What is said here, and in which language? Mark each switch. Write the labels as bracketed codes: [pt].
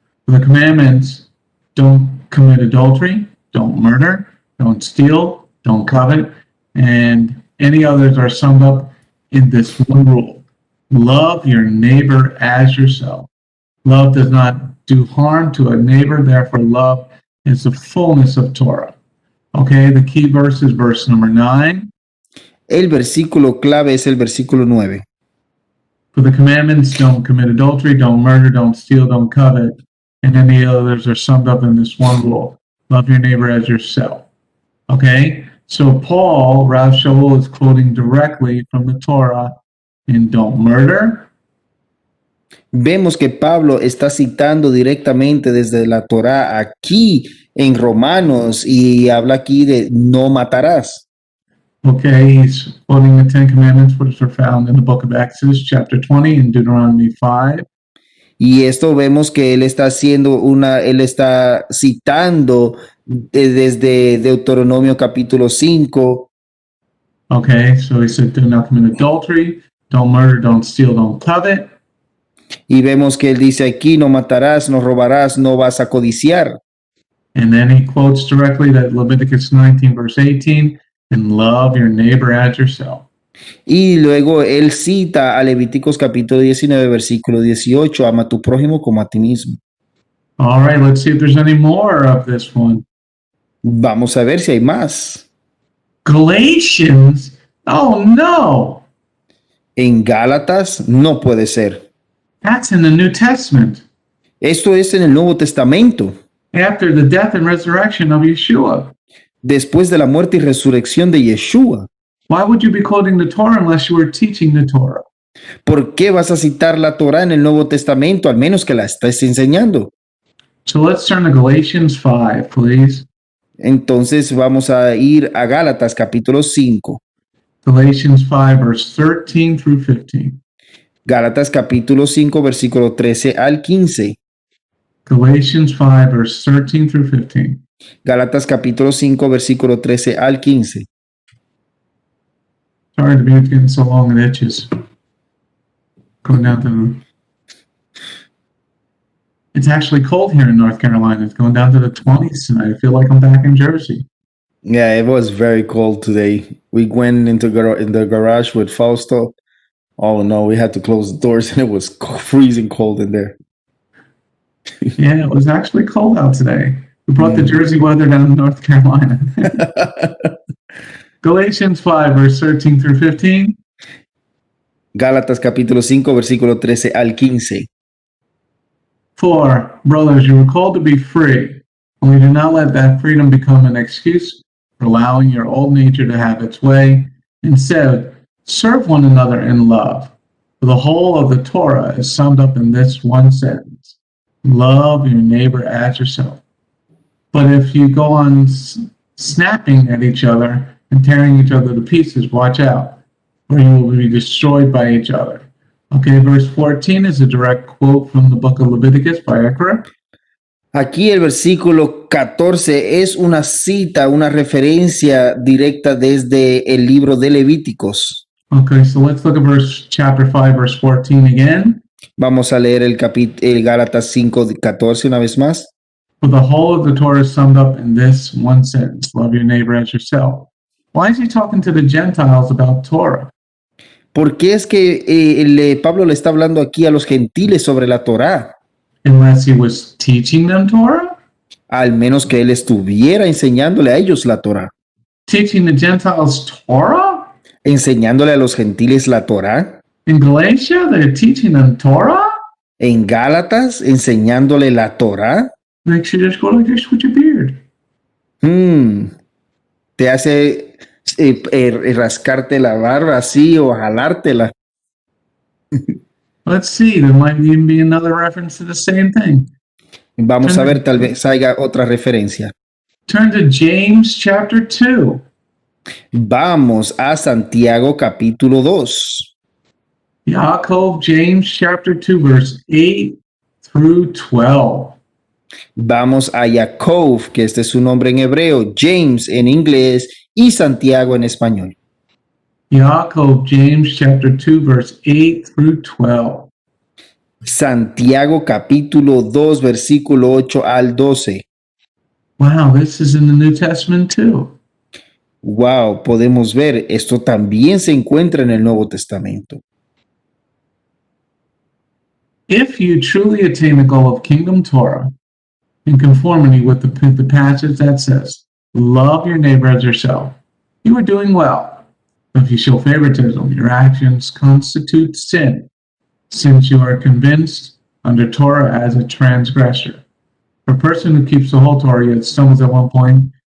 [en] For the commandments, don't commit adultery, don't murder, don't steal, don't covet, and any others are summed up in this one rule. Love your neighbor as yourself. Love does not do harm to a neighbor, therefore love is the fullness of Torah. Okay, the key verse is verse number 9. [es] El versículo clave es el versículo 9. [en] For the commandments, don't commit adultery, don't murder, don't steal, don't covet, and any others are summed up in this one rule. Love your neighbor as yourself. Okay? So Paul, Rav Shaul, is quoting directly from the Torah in don't murder, [es] Vemos que Pablo está citando directamente desde la Torá aquí en Romanos y habla aquí de no matarás. [en] okay, he's quoting the Ten Commandments, which are found in the book of Exodus, chapter 20, and Deuteronomy 5. [es] Y esto vemos que él está él está citando desde Deuteronomio capítulo 5. [en] Okay, so he said, do not commit adultery, don't murder, don't steal, don't covet. [es] Y vemos que él dice aquí, no matarás, no robarás, no vas a codiciar. [en] And then he quotes directly that Leviticus 19, verse 18, and love your neighbor as yourself. [es] Y luego él cita a Levíticos capítulo 19, versículo 18, ama a tu prójimo como a ti mismo. [en] All right, let's see if there's any more of this one. [es] Vamos a ver si hay más. [en] Galatians, oh no, [es] En Gálatas no puede ser. [en] that's in the New Testament, [es] Esto es en el Nuevo Testamento, [en] after the death and resurrection of Yeshua. [es] después de la muerte y resurrección de Yeshua. [en] Why would you be quoting the Torah unless you were teaching the Torah? [es] ¿Por qué vas a citar la Torá en el Nuevo Testamento, al menos que la estés enseñando? [en] So let's turn to Galatians 5, please. [es] Entonces vamos a ir a Gálatas capítulo 5. [en] Galatians 5, verse 13 through 15. [es] Gálatas capítulo 5, versículo 13 al 15. [en] Galatians 5, verse 13 through 15. [es] Gálatas capítulo 5, versículo 13 al 15. [en] Sorry, the music's getting so long it itches. Going down to the... It's actually cold here in North Carolina. It's going down to the 20s tonight. I feel like I'm back in Jersey. Yeah, it was very cold today. We went into in the garage with Fausto. Oh no, we had to close the doors and it was freezing cold in there. Yeah, it was actually cold out today. We brought the Jersey weather down to North Carolina. Galatians 5, verse 13 through 15. [es] Gálatas capítulo 5, versículo 13 al 15. [en] For, brothers, you were called to be free, only do not let that freedom become an excuse for allowing your old nature to have its way. Instead, serve one another in love. For the whole of the Torah is summed up in this one sentence: love your neighbor as yourself. But if you go on snapping at each other and tearing each other to pieces, watch out, or you will be destroyed by each other. Okay, verse 14 is a direct quote from the book of Leviticus by Ekra. [es] Aquí el versículo 14 es una cita, una referencia directa desde el libro de Levíticos. [en] Okay, so let's look at chapter 5, verse 14 again. [es] Vamos a leer el Gálatas 5, 14 una vez más. [en] For the whole of the Torah is summed up in this one sentence: love your neighbor as yourself. Why is he talking to the Gentiles about Torah? [es] ¿Por qué es que Pablo le está hablando aquí a los gentiles sobre la Torá? [en] Unless he was teaching them Torah? [es] Al menos que él estuviera enseñándole a ellos la Torá. [en] Teaching the Gentiles Torah? [es] Enseñándole a los gentiles la Torá. [en] In Galatia, they're teaching them Torah? [es] En Gálatas, enseñándole la Torá. [en] Makes you just go like this with your beard. [es] Te hace rascarte la barba así o jalártela. [en] Let's see, there might even be another reference to the same thing. [es] Vamos a ver, tal vez haya otra referencia. [en] Turn to James chapter 2. [es] Vamos a Santiago capítulo 2. [en] Yaakov, James chapter 2, verse 8 through 12. [es] Vamos a Jacob, que este es su nombre en hebreo, James en inglés y Santiago en español. [en] Yaakov, James chapter 2, verse 8 through 12. [es] Santiago capítulo 2, versículo 8 al 12. [en] Wow, this is in the New Testament too. [es] Wow, podemos ver, esto también se encuentra en el Nuevo Testamento. [en] If you truly attain the goal of kingdom Torah in conformity with the passage that says, love your neighbor as yourself, you are doing well. If you show favoritism, your actions constitute sin, since you are convinced under Torah as a transgressor. For a person who keeps the whole Torah yet stumbles at one point,